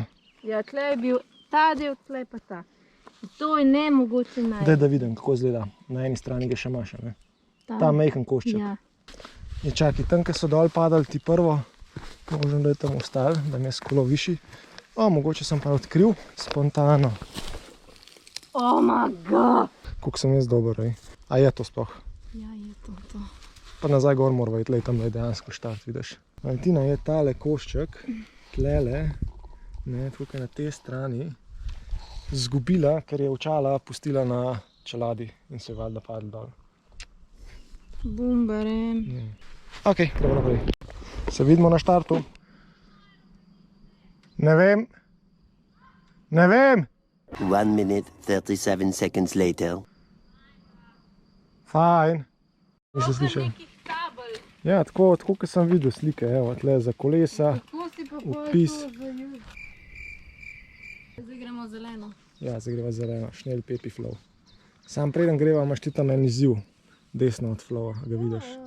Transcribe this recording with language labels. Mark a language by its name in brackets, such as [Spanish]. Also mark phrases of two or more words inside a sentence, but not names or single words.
[Slovenian] Ja, tle je bil ta del, tle pa ta. To je nemogoče najti. Daj, da vidim, kako izgleda. Na eni strani ga še imaš, ne? Ta majhen košček. Ja. Je čakaj, tam, ko so dol padali ti prvo, možem, da je tam ostal, da mi je skolo višji. O, mogoče sem pa odkril spontano. [English] Oh my god! [Slovenian] Koliko sem jaz dober, ej. A je to sploh? Ja, je to. Pa nazaj gor morava iti, tam je dejansko štart, vidiš. Valentina je tale košček, tlele, ne, tukaj na tej strani, zgubila, ker je očala pustila na čeladi in se je valjda padla dol. Bumbarem. Ok, gremo naprej. Se vidimo na štartu. Ne vem. Ne vem. [English] 1 minute, 37 seconds later. [Slovenian] Fajn. Nisi slišal? Ja, tako kot sem videl slike, evo, tle za kolesa, opis. Zdaj gremo zeleno. Ja, zdaj greva zeleno, šnel, pepi, flow. Sam preden greva, imaš ti tam en izziv, desno od flowa, ga vidiš.